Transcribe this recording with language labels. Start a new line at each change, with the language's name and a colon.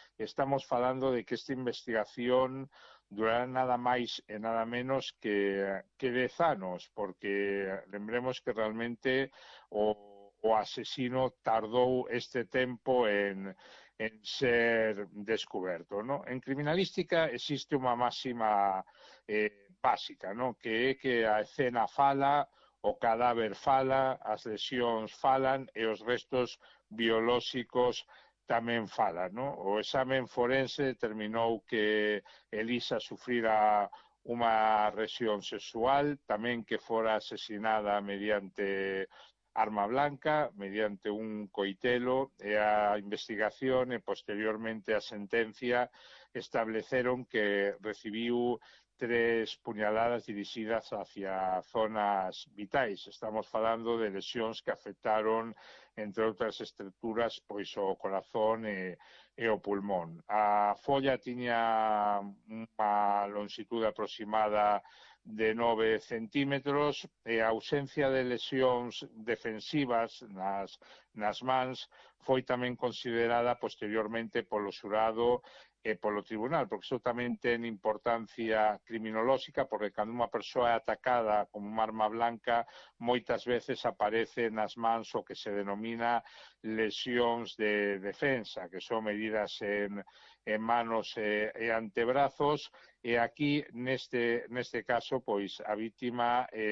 Spanish: Estamos hablando de que esta investigación durará nada más y nada menos que 10 años, porque
Galician: lembremos que realmente o asesino
Spanish: tardó este tiempo en ser descubierto, ¿no? En criminalística existe una máxima básica, ¿no?
Galician: Que a escena fala, o cadáver fala, as lesións falan e os restos biolóxicos tamén falan, ¿no? O examen forense determinou que Elisa sufrira unha lesión sexual, tamén que fora asesinada mediante arma blanca, mediante un coitelo, e a investigación e posteriormente a sentencia estableceron que recibiu 3 puñaladas dirigidas hacia zonas vitais.
Spanish: Estamos hablando de lesiones que afectaron, entre otras estructuras, pues
Galician: o corazón e o pulmón. A folla
Spanish: tenía una longitud aproximada de 9 centímetros.
Galician: E a ausencia de lesiones defensivas nas mans
Spanish: fue también considerada posteriormente por lo
Galician: xurado e polo tribunal, porque eso tamén ten importancia criminolóxica, porque cando unha persoa é atacada con unha arma blanca, moitas veces aparece nas mans o que se denomina lesións de defensa, que son
Spanish: medidas en manos e antebrazos,
Galician: e aquí, neste caso, pois, a víctima